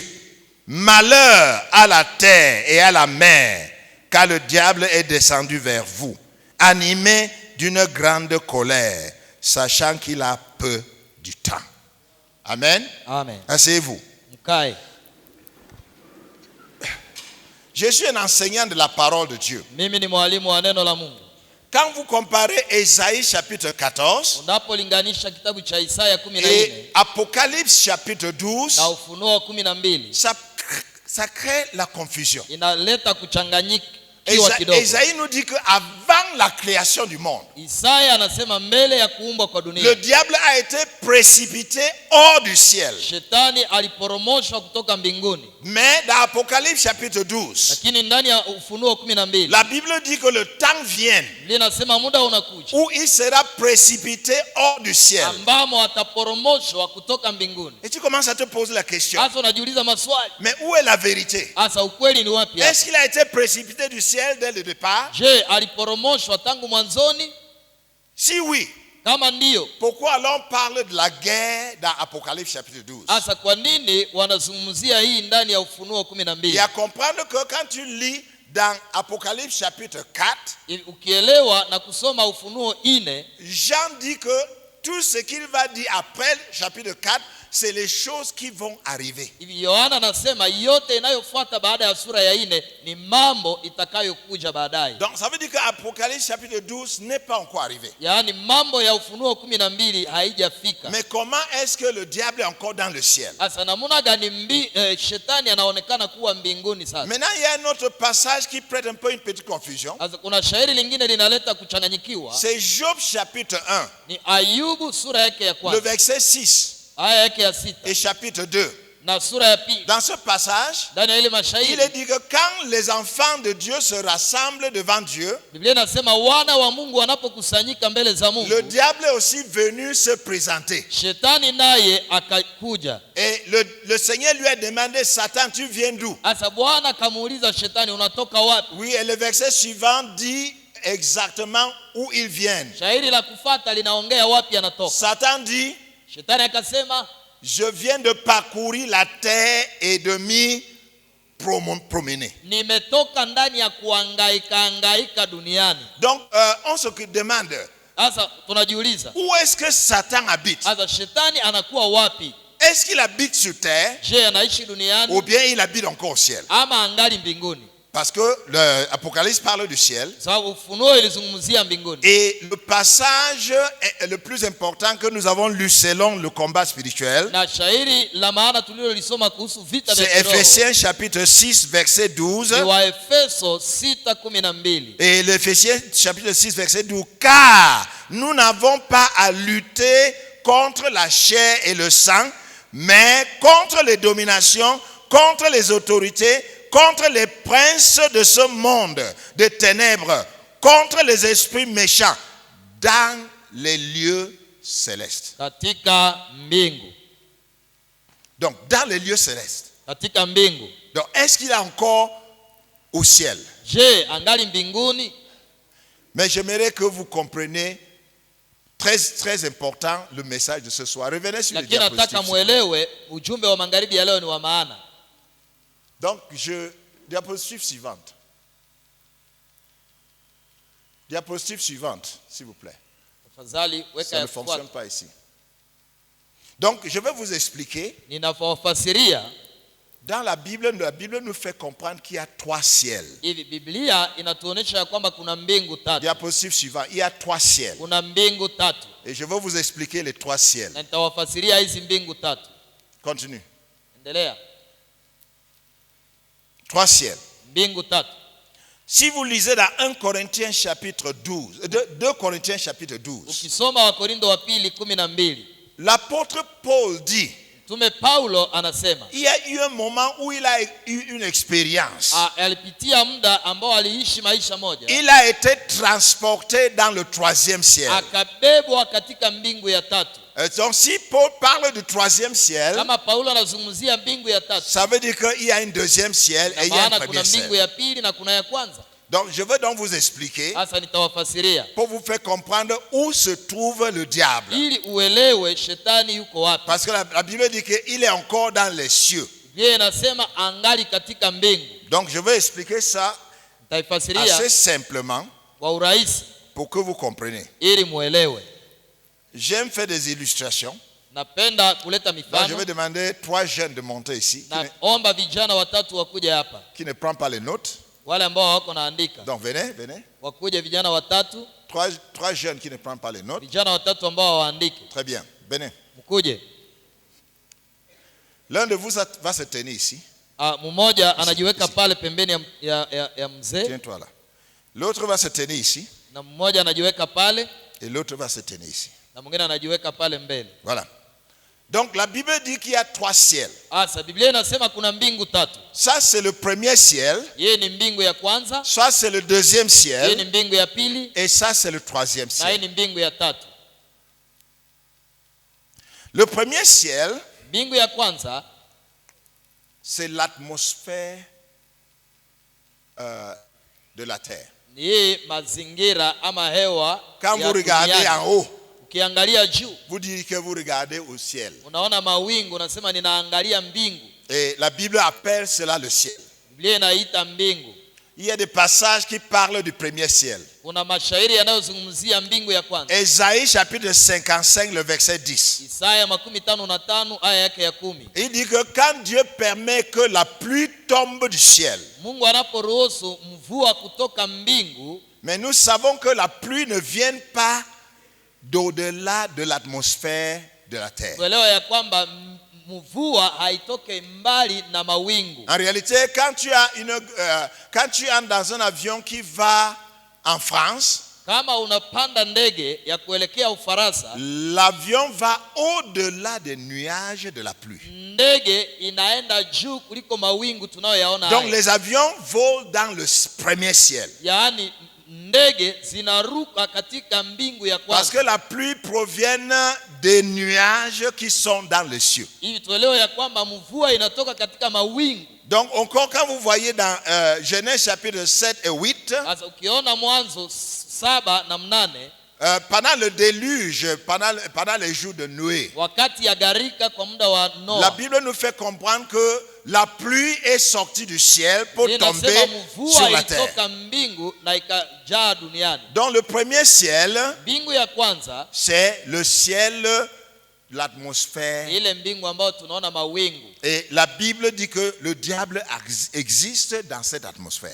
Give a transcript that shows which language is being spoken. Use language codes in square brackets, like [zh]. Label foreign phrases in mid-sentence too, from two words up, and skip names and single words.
[fr] Malheur à la terre et à la mer, car le diable est descendu vers vous, animé d'une grande colère, sachant qu'il a peu du temps. Amen. Amen. Asseyez-vous. [sw] Mkae. [fr] Je suis un enseignant de la parole de Dieu. [sw] Mimi ni mwalimu wa neno la Mungu. [fr] Quand vous comparez Ésaïe chapitre 14 [sw] unapolinganisha kitabu cha Isaya 14 [fr] et Apocalypse chapitre 12, [sw] na Ufunuo 12, [fr] ça crée la confusion. [sw] inaleta kuchanganyika. [fr] Ésaïe nous dit qu'avant la création du monde, [sw] Isaya anasema mbele ya kuumbwa kwa dunia, [fr] le diable a été précipité hors du ciel. [sw] Shetani aliporomoshwa kutoka mbinguni. [fr] Mais dans Apocalypse chapitre 12, [sw] Lakini ndani ya Ufunuo 12, [fr] la Bible dit que le temps vient [sw] linasema muda unakuja [fr] où il sera précipité hors du ciel. [sw] ambamo ataporomoshwa kutoka mbinguni. [fr] Et tu commences à te poser la question: [sw] Sasa unajiuliza maswali. [fr] mais où est la vérité? [sw] Sasa ukweli ni wapi hapa? [fr] Est-ce qu'il a été précipité du ciel dès le départ? [sw] Je, aliporomoshwa tangu mwanzoni? [fr] Si oui, [sw] Kama ndio, [fr] pourquoi alors on parle de la guerre dans Apocalypse chapitre 12? [sw] sasa kwa nini wanazungumzia hii ndani ya Ufunuo 12? [fr] Et à comprendre que quand tu lis dans Apocalypse chapitre 4, [sw] Ukielewa na kusoma Ufunuo 4, [fr] Jean dit que tout ce qu'il va dire après chapitre 4, c'est les choses qui vont arriver. [sw] Yohana anasema yote inayofuata baada ya sura ya 4 ni mambo itakayokuja baadaye. [fr] Donc ça veut dire que Apocalypse chapitre 12 n'est pas encore arrivé. [sw] Yaani mambo ya Ufunuo 12 haijafika. [fr] Mais comment est-ce que le diable est encore dans le ciel? [sw] Sasa namuna gani shetani anaonekana kuwa mbinguni sasa? [fr] Maintenant il y a un autre passage qui prête un peu une petite confusion. [sw] Sasa kuna shairi lingine linaleta kuchanganyikiwa. [fr] C'est Job chapitre 1. [sw] Ni Ayubu sura yake ya [fr] Le [sw] kwanza. [fr] verset 6 [sw] Aya yake ya 6. [fr] et chapitre 2. [sw] na sura ya pili. [fr] Dans ce passage, [sw] Ndani ya ile mashahidi, [fr] il est dit que quand les enfants de Dieu se rassemblent devant Dieu, [sw] Biblia inasema wana wa Mungu wanapokusanyika mbele za Mungu, [fr] le diable est aussi venu se présenter. [sw] Shetani naye akakuja. [fr] Et le Seigneur lui a demandé, Satan, tu viens d'où? [sw] Asa Bwana kamuuliza Shetani, unatoka wapi? [fr] Oui, et le verset suivant dit exactement où ils viennent. [sw] Shairi la kufuata linaongea wapi anatoka. [fr] Satan dit, [sw] Shetani akasema, [fr] je viens de parcourir la terre et de m'y promener. [sw] nimetoka ndani ya kuhangaika duniani. [fr] Donc, on se demande, [sw] Asa tunajiuliza, [fr] où est-ce que Satan habite? [sw] asa Shetani anakuwa wapi? [fr] Est-ce qu'il habite sur terre [sw] Je, anaishi duniani [fr] ou bien il habite encore au ciel? [sw] ama angali mbinguni? [fr] Parce que l'Apocalypse parle du ciel. [sw] Sababu Ufunuo ilizungumzia mbinguni. [fr] Et le passage le plus important que nous avons lu selon le combat spirituel, [sw] Na shairi la maana tulilolisoma kuhusu vita vya [fr] c'est [sw] kiroho [fr] Ephésiens chapitre 6 verset 12. [sw] ni Waefeso 6:12. [fr] Et l'Éphésiens chapitre 6 verset 12. Car nous n'avons pas à lutter contre la chair et le sang, mais contre les dominations, contre les autorités, contre les princes de ce monde de ténèbres, contre les esprits méchants dans les lieux célestes. [sw] Katika mbingu. [fr] Donc, dans les lieux célestes. [sw] Katika mbingu. [fr] Donc, est-ce qu'il est encore au ciel? [sw] Je, angali mbinguni? [fr] Mais j'aimerais que vous compreniez, très important, le message de ce soir. Revenez sur le [sw] Lakini nataka [fr] diapositive. [sw] muelewe ujumbe wa magharibi ya leo ni wa maana. [fr] Donc, diapositive suivante. Diapositive suivante, s'il vous plaît. [sw] Tafadhali weka [fr] Ça ne [sw] ya [fr] fonctionne [sw] kufuata. [fr] pas ici. Donc, je vais vous expliquer. [sw] Ninafasiria [fr] Dans la Bible nous fait comprendre qu'il y a 3 ciels. [sw] hivi, Biblia inatuonesha kwamba kuna mbingu tatu. [fr] Diapositive suivante. Il y a 3 ciels. [sw] Kuna mbingu tatu. [fr] Et je vais vous expliquer les 3 ciels. [sw] Na nitawafasiria hizi mbingu tatu. [fr] Continue. [sw] Endelea. [fr] 3 ciels. [sw] Mbingu tatu. [fr] Si vous lisez dans 1 Corinthiens chapitre 12, 2 Corinthiens chapitre 12, [sw] Ukisoma Wakorintho wa pili 12, [fr] l'apôtre Paul dit, [sw] Mtume Paulo anasema [fr] il y a eu un moment où il a eu une expérience. [sw] alipitia muda ambao aliishi maisha moja. [fr] Il a été transporté dans le 3e ciel. [sw] Akabebwa katika mbingu ya tatu. [fr] Donc si Paul parle du 3e ciel, [sw] Kama Paulo anazungumzia mbingu ya tatu, [fr] ça veut dire qu'il y a un 2e ciel et il y a un [sw] maana kuna [fr] 1er [sw] mbingu [fr] ciel. [sw] ya pili na kuna ya kwanza. [fr] Donc je veux donc vous expliquer [sw] Sasa nitawafasiria [fr] pour vous faire comprendre où se trouve le diable. [sw] ili uelewe shetani yuko wapi. [fr] Parce que la Bible dit qu'il est encore dans les cieux. [sw] Biblia inasema angali katika mbingu. [fr] Donc je vais expliquer ça [sw] Nitaifasiria [fr] assez simplement [sw] kwa urahisi [fr] pour que vous compreniez. [sw] ili muelewe. [fr] J'aime faire des illustrations. [sw] Napenda kuleta [fr] Donc je [sw] mifano. [fr] vais demander 3 jeunes de monter ici [sw] Naomba vijana watatu wakuja hapa. [fr] qui ne prennent pas les notes. [sw] Wale ambao wako naandika. [fr] Donc venez. [sw] Wakuje vijana watatu, [fr] 3 jeunes qui ne prennent pas les notes. [sw] vijana watatu ambao waandike. [fr] Très bien. Venez. [sw] Mkuje. [fr] L'un de vous va se tenir ici. [sw] Mmoja anajiweka pale pembeni ya mzee, [fr] Tiens-toi là. L'autre va se tenir ici. [sw] na mmoja anajiweka pale, [fr] Et l'autre va se tenir ici. [sw] na mwingine anajiweka pale mbele. [fr] Voilà. Donc la Bible dit qu'il y a 3 ciels. [sw] Asa Biblia inasema kuna mbingu tatu. [fr] Ça c'est le premier ciel. [sw] Yeye ni mbingu ya kwanza, [fr] Ça c'est le 2e [sw] yeye ni [fr] ciel. [sw] mbingu ya pili, [fr] Et ça c'est le 3e [sw] na yeye [fr] ciel. [sw] ni mbingu ya tatu. [fr] Le premier ciel, [sw] Mbingu ya kwanza [fr] c'est l'atmosphère de la terre. [sw] ni hii mazingira ama hewa [fr] Quand [sw] ya [fr] vous regardez [sw] duniani. [fr] en haut, [sw] Ukiangalia juu [fr] vous dites que vous regardez au ciel. [sw] unaona mawingu, unasema ninaangalia mbingu. [fr] Et la Bible appelle cela le ciel. [sw] Biblia inaita mbingu. [fr] Il y a des passages qui parlent du premier ciel. [sw] Kuna mashairi yanayozungumzia mbingu ya kwanza. [fr] Ésaïe chapitre 55, le verset 10. [sw] Isaya 55 aya yake ya 10. [fr] Il dit que quand Dieu permet que la pluie tombe du ciel, [sw] Mungu anaporuhusu mvua kutoka mbingu, [fr] mais nous savons que la pluie ne vient pas d'au-delà de l'atmosphère de la terre. [sw] tuelewa ya kwamba mvua haitoke mbali na mawingu. [fr] En réalité, quand tu entres dans un avion qui va en France, [sw] Kama unapanda ndege ya kuelekea Ufaransa, [fr] l'avion va au-delà des nuages de la pluie. [sw] Ndege inaenda juu kuliko mawingu tunayoyaona. [fr] Donc les avions volent dans le premier ciel. [sw] Yaani ndege zinaruka katika mbingu ya kwanza. [fr] Parce que la pluie provient des nuages qui sont dans les cieux. [sw] Hivi tuelewe ya kwamba mvua inatoka katika mawingu. [fr] Donc encore quand vous voyez dans Genèse chapitre 7 et 8, [sw] sasa ukiona Mwanzo 7 na 8, [fr] pendant le déluge, pendant les jours de Noé, [sw] wakati ya gharika kwa muda wa Noa, [fr] la Bible nous fait comprendre que la pluie est sortie du ciel pour tomber sur la terre. Donc le premier ciel, c'est le ciel, l'atmosphère. Et la Bible dit que le diable existe dans cette atmosphère.